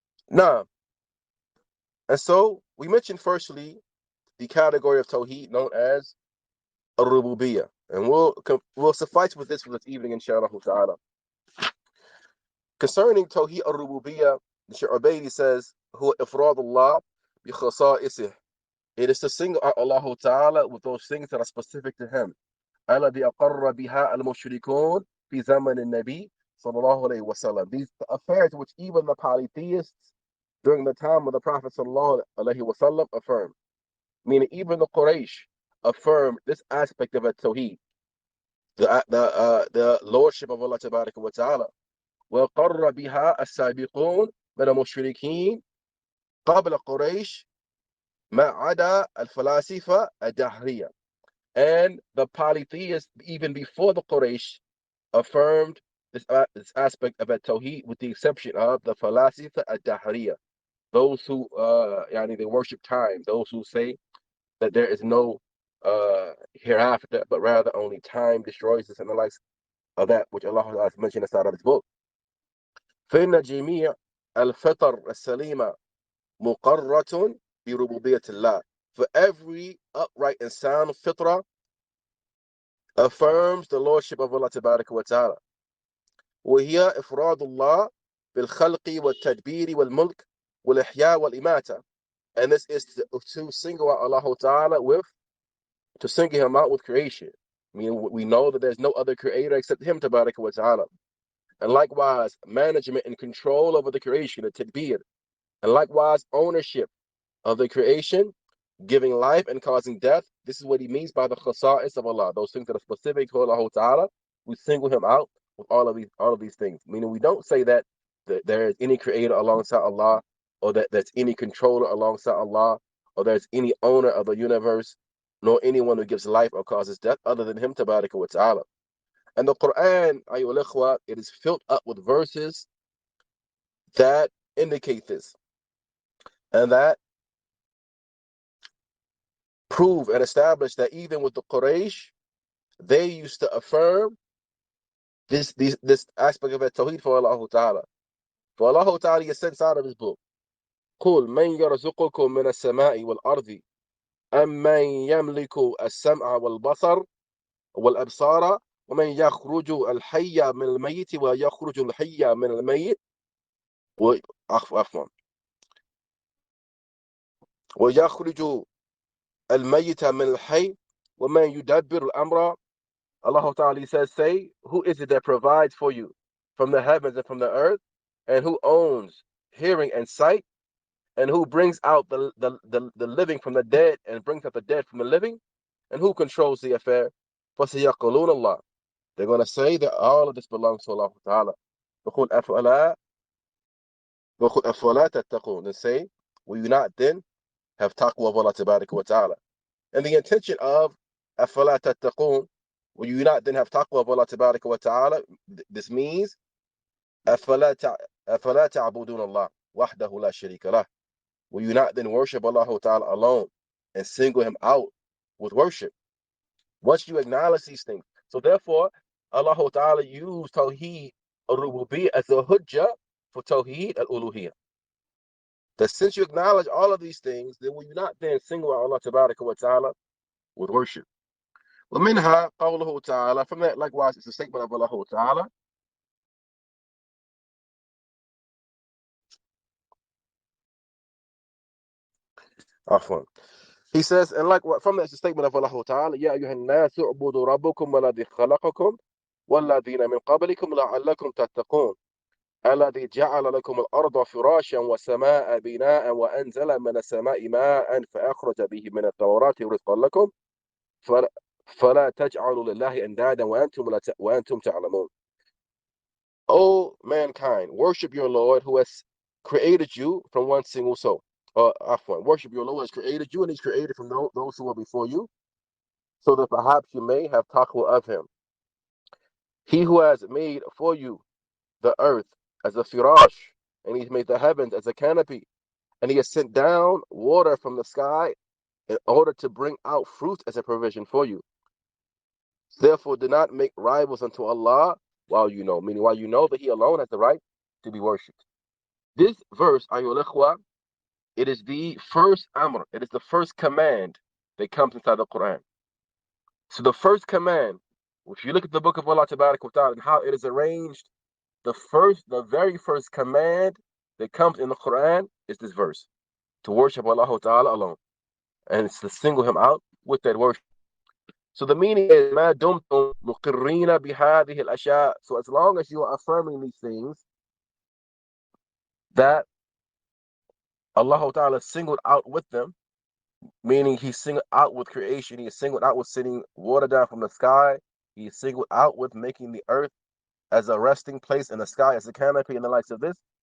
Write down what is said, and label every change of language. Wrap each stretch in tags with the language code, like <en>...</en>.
<en>Now, and so we mentioned firstly the category of Tawheed known as Ar-Rububiyyah. And we'll suffice with this for this evening, inshallah ta'ala. Concerning Tawheed Ar-Rububiyyah, Shaykh Ubaid says,</en> <ar>"Huwa ifradullah bi khasa'isih."</ar> <en>It is to single out Allah Ta'ala with those things that are specific to him.</en> <ar>الذي أقر بها المشركون في زمن النبي صلى الله عليه وسلم.</ar> <en>These affairs which even the polytheists during the time of the Prophet</en> <ar>صلى الله عليه وسلم</ar> <en>affirmed. Meaning even the Quraysh affirmed this aspect of At-Tawhīd, the lordship of Allah Tabaraka wa Ta'ala.</en> <ar>وقر بها السابقون من المشركين قبل قريش ما عدا الفلاسفة الدهرية.</ar> <en>And the polytheists, even before the Quraysh, affirmed this aspect of At-Tawhīd, with the exception of the Falasifa Ad-Dahriya, those who they worship time, those who say that there is no hereafter, but rather only time destroys this and the likes of that which Allah has mentioned inside of His book.</en> <ar>فإن جميع الفطر السليمة مقرة بربوبية الله.</ar> <en>For every upright and sound fitra affirms the lordship of Allah Tabaraka wa Ta'ala.</en> <ar>وهي إفراد الله بالخلق والتدبير والملك والإحياء والإماتة.</ar> <en>And this is to single out Allah Ta'ala to single Him out with creation. I mean, we know that there's no other creator except Him Tabaraka wa Ta'ala. And likewise, management and control over the creation, the tadbir. And likewise, ownership of the creation, giving life and causing death. This is what He means by the khasa'is of Allah. Those things that are specific to Allah Ta'ala, we single Him out with all of these things. Meaning we don't say that there is any creator alongside Allah, or that there's any controller alongside Allah, or there's any owner of the universe, nor anyone who gives life or causes death other than Him Tabaraka wa Ta'ala. And the Quran,</en> <ar>ayyuhal ikhwa,</ar> <en>it is filled up with verses that indicate this, and that prove and establish that even with the Quraysh, they used to affirm this aspect of At-Tawhīd for Allah Ta'ala. For Allah Ta'ala, He said inside of His book,</en> <ar>قُلْ مَنْ يَرْزُقُكُم مِّنَ السَّمَاءِ وَالْأَرْضِ أَمَّنْ يَمْلِكُ السَّمْعَ وَالْبَصَرَ وَالْأَبْصَارَ وَمَنْ يَخْرُجُ الْحَيَّ مِنَ الْمَيِّتِ وَيَخْرُجُ الْحَيَّ مِنَ الْمَيِّتِ وَيَخْرُجُ الْمَيِّتَ مِنَ الْحَيِّ وَمَنْ يُدَبِّرُ الْأَمْرَ.</ar> <en>Allah Ta'ala says, say, who is it that provides for you from the heavens and from the earth, and who owns hearing and sight, and who brings out the living from the dead and brings out the dead from the living, and who controls the affair?</en> <ar>فَسَيَقُولُونَ اللَّهُ.</ar> <en>They're going to say that all of this belongs to Allah Ta'ala.</en> <ar>وَقُلْ أَفَلَا تَتَّقُونَ.</ar> <en>And say, will you not then have taqwa of Allah Tabaraka wa Ta'ala? And the intention of</en> <ar>أَفَلَا تَتَّقُونَ,</ar> <en>will you not then have taqwa of Allah Tabaraka wa Ta'ala? This means</en> <ar>أَفَلَا تَعْبُدُونَ اللَّهَ وَحْدَهُ لَا شَرِيكَ لَهُ.</ar> <en>Will you not then worship Allah Ta'ala alone and single Him out with worship? Once you acknowledge these things. So therefore, Allah Ta'ala used Tawheed al-Rububiyyah as a hujjah for Tawheed al-Uluhiyyah. That since you acknowledge all of these things, then will you not then single out Allah Tabaraka wa Ta'ala with worship?</en> <ar>وَمِنْهَا قَوْلُهُ تَعَالَى.</ar> <en>From that, likewise, it's a statement of Allah Ta'ala. He says, and like from that, it's a statement of Allah Ta'ala,</en> <ar>يَا أَيُّهَا النَّاسُ اعْبُدُوا رَبَّكُمْ وَالَّذِي خَلَقَكُمْ وَالَّذِينَ مِنْ قَبْلِكُمْ لَعَلَّكُمْ تَتَّقُونَ الذي جعل لكم الأرض فراشا والسماء بناء وأنزل من السماء ماء فأخرج به من الثمرات رزقا لكم فلا تجعلوا لله أندادا وأنتم تعلمون.</ar> <en>O mankind, worship your Lord who has created you from one single soul. Worship your Lord who has created you, and He's created from those who were before you, so that perhaps you may have taqwa of Him. He who has made for you the earth as a firash, and He's made the heavens as a canopy, and He has sent down water from the sky in order to bring out fruit as a provision for you. Therefore, do not make rivals unto Allah while you know that He alone has the right to be worshipped. This verse,</en> <ar>ayyuhal ikhwa,</ar> <en>it is the first amr, it is the first command that comes inside the Quran. So the first command, if you look at the book of Allah Tabaraka wa Ta'ala and how it is arranged, the very first command that comes in the Quran is this verse, to worship Allah Ta'ala alone, and it's to single Him out with that worship. So the meaning is</en> <ar>ما دمتم مقرين بهذه الأشياء.</ar> <en>So as long as you are affirming these things, that Allah Ta'ala singled out with them, meaning he's singled out with creation. He is singled out with sending water down from the sky. He is singled out with making the earth as a resting place and the sky as a canopy and the likes of this.</en>